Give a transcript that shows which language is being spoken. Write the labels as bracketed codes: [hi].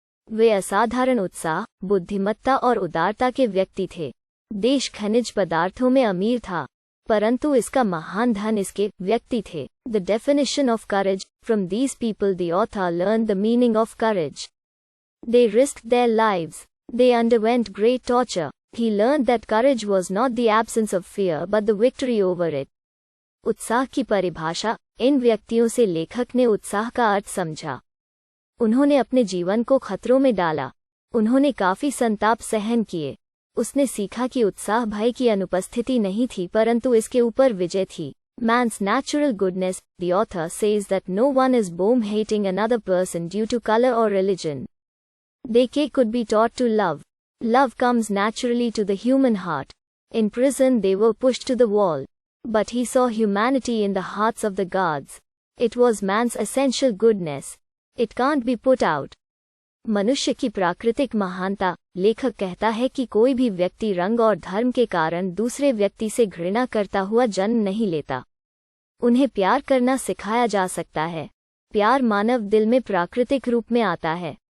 [hi] वे असाधारण उत्साह, बुद्धिमत्ता और उदारता के व्यक्ति थे। देश खनिज पदार्थों में अमीर था, परंतु इसका महान धन इसके व्यक्ति थे। [en] The definition of courage. From these people the author learned the meaning of courage. They risked their lives. They underwent great torture. He learned that courage was not the absence of fear but the victory over it. [hi] उत्साह की परिभाषा। इन व्यक्तियों से लेखक ने उत्साह का अर्थ समझा। उन्होंने अपने जीवन को खतरों में डाला। उन्होंने काफी संताप सहन किए। उसने सीखा कि उत्साह भय की अनुपस्थिति नहीं थी परंतु इसके ऊपर विजय थी। [en] Man's natural goodness. The author says that no one is born hating another person due to color or religion. They could be taught to love. Love comes naturally to the human heart. In prison they were pushed to the wall. But he saw humanity in the hearts of the guards. It was man's essential goodness. It can't be put out. [hi] मनुष्य की प्राकृतिक महानता। लेखक कहता है कि कोई भी व्यक्ति रंग और धर्म के कारण दूसरे व्यक्ति से घृणा करता हुआ जन्म नहीं लेता। उन्हें प्यार करना सिखाया जा सकता है। प्यार मानव दिल में प्राकृतिक रूप में आता है।